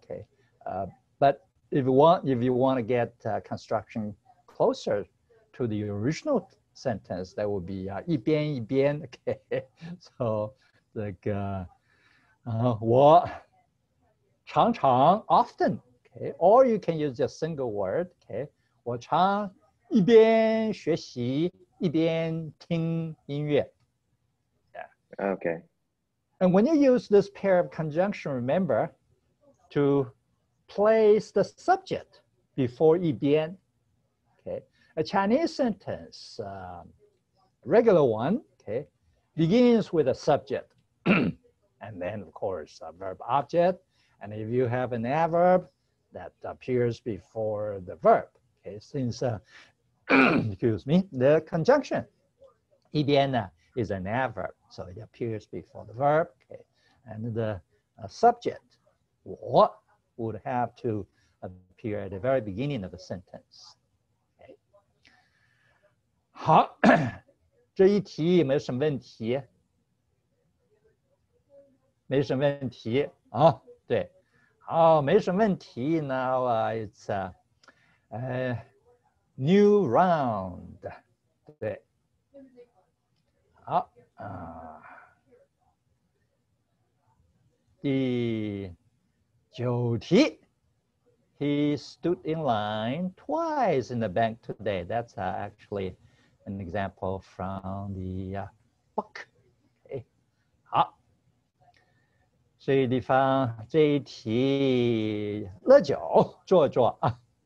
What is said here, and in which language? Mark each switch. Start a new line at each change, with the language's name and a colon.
English: Okay, but if you want to get construction closer to the original sentence, that would be 一边一边. Okay, so
Chinese: 这个我常常
English: often. Okay, or you can use just single word.
Chinese: Okay, 我常一边学习一边听音乐.
English: Yeah. Okay. And when you use this pair of conjunction, remember to place the subject before 一边. Okay, a Chinese sentence, regular one, okay, begins with a subject, and then of course a verb object. And if you have an adverb, that appears before the verb. Okay, since excuse me, the conjunction 一边呢 is an adverb, so it appears before the verb. Okay, and the subject 我 would have to appear at the very beginning of the sentence. Okay.
Chinese: 好，这一题有没有什么问题？没什么问题啊，对。好，没什么问题。
English: Now it's a new round.
Chinese: 对，好第9题。
English: He stood in line twice in the bank today. That's actually an example from the book. Okay. 好。
Chinese: 这一地方这一题乐九做做啊。